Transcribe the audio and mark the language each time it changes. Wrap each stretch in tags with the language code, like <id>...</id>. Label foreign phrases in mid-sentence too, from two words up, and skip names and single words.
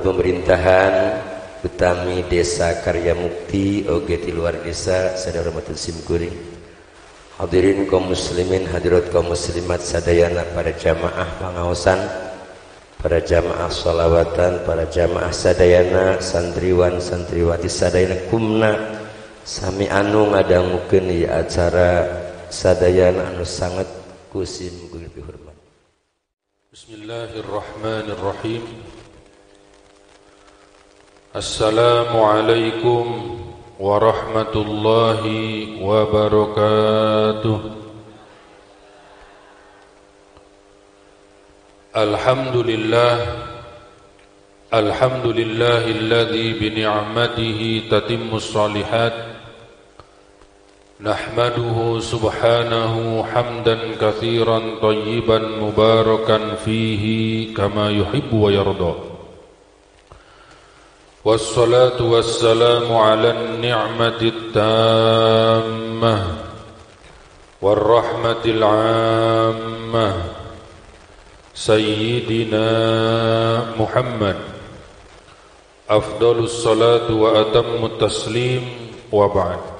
<su>pemerintahan utami Desa Karya Mukti oge di luar desa sadaya hormatun simkuring, hadirin kaum muslimin hadirat kaum muslimat sadayana, para jamaah pangaosan, para jamaah sholawatan, para jamaah sadayana, santriwan santriwati sadayana kumna sami anu ngadangukeun ieu acara sadayana anu sangat kusim kuring hormat.</su> <ar>بسم الله الرحمن الرحيم. السلام عليكم ورحمة الله وبركاته. الحمد لله الذي بنعمته تتم الصالحات. نحمده سبحانه حمدا كثيرا طيبا مباركا فيه كما يحب ويرضى. والصلاة والسلام على النعمة التامة والرحمة العامة سيدنا محمد، أفضل الصلاة وأتم التسليم، وبعد.</ar>